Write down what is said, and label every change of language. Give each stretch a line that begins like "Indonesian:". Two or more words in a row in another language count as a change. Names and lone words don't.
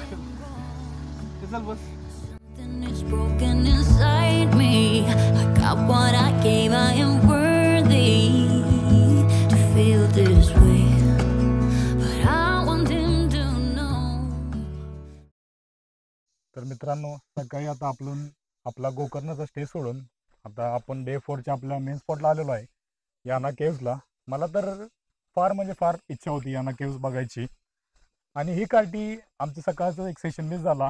Marathi: चल बस.
English: Something is broken inside me. I got what I gave. I am worthy to feel this way, but I want him to know.
Marathi: तर मित्रांनो, सकाळी आता आपला गोकर्णचा स्टे सोडून आता आपण डे 4च्या आपल्या
English: main spotला
Marathi: आलेलो आहे याना केव्जला. मला तर फार म्हणजे फार इच्छा होती याना केव्ज बघायची. आणि ही कार्टी आमचं सकाळचं एक
English: session miss
Marathi: झाला.